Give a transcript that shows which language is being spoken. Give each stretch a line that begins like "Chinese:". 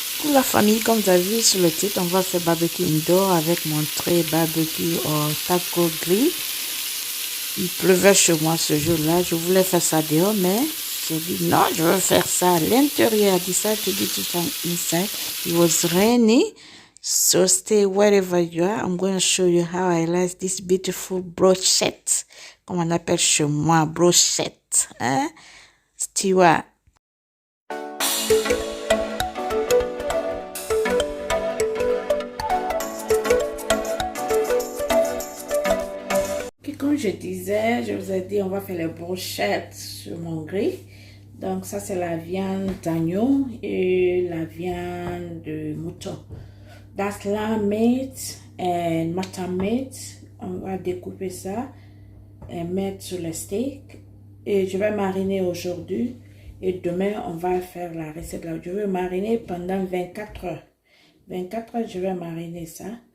French: Pour la famille, comme vous avez vu sur le titre, on va faire barbecue indoor avec mon trait barbecue au taco grill. Il pleuvait chez moi ce jour-là. Je voulais faire ça dehors, mais j'ai dit non, je veux faire ça à l'intérieur.
English: I decided to do it inside. It was rainy. So stay wherever you are. I'm going to show you how I like this beautiful brochette.
French: Comme on appelle chez moi, brochette. Hein? Stewart. Comme je disais, je vous ai dit, on va faire les brochettes sur mon grill. Donc ça, c'est la viande d'agneau et la viande de mouton.
English: That's lamb meat and mutton meat.
French: On va découper ça et mettre sur le steak. Et je vais mariner aujourd'hui. Et demain, on va faire la recette là. Je vais mariner pendant 24 heures. 24 heures, je vais mariner ça.